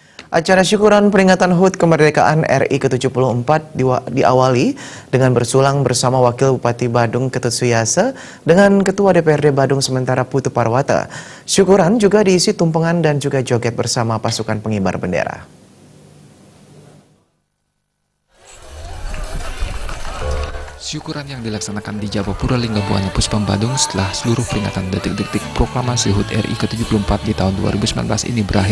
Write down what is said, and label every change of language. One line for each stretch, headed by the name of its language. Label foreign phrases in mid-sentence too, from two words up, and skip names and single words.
Indonesian: Acara syukuran peringatan HUT kemerdekaan RI ke-74 diawali dengan bersulang bersama Wakil Bupati Badung Ketut Suyasa dengan Ketua DPRD Badung sementara Putu Parwata. Syukuran juga diisi tumpengan dan juga joget bersama pasukan pengibar bendera. Syukuran yang dilaksanakan di Japapura Linggabuana Puspam Badung setelah seluruh peringatan detik-detik proklamasi HUT RI ke-74 di tahun 2019 ini berakhir.